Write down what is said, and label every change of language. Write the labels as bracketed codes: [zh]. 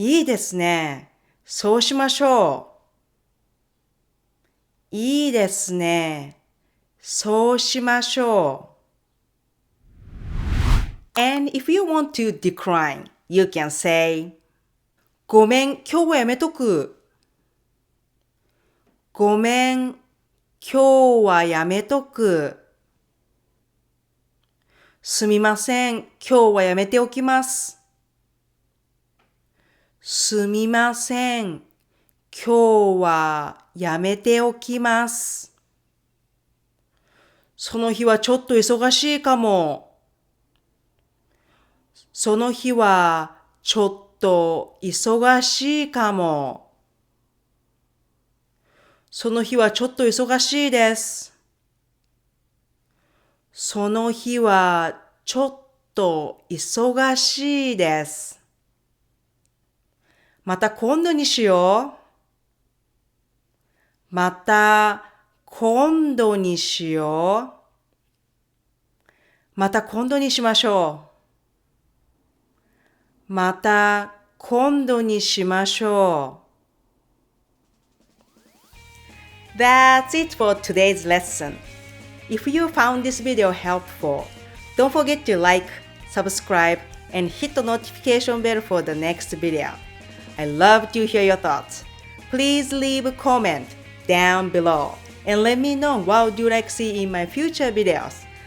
[ja] いいですね。そうしましょう。いいですね。そうしましょう。 [en] And if you want to decline, you can say, [ja] ごめん、今日はやめとく。ごめん、今日はやめとく。すみません、今日はやめておきます。すみません、今日はやめておきます。その日はちょっと忙しいかも。その日はちょっと忙しいかも。その日はちょっと忙しいです。その日はちょっと忙しいです。また今度にしよう。また今度にしよう。また今度にしましょう。また今度にしましょう。 [en] That's it for today's lesson. If you found this video helpful, don't forget to like, subscribe, and hit the notification bell for the next video. I love to hear your thoughts. Please leave a comment down below and let me know what would you like to see in my future videos.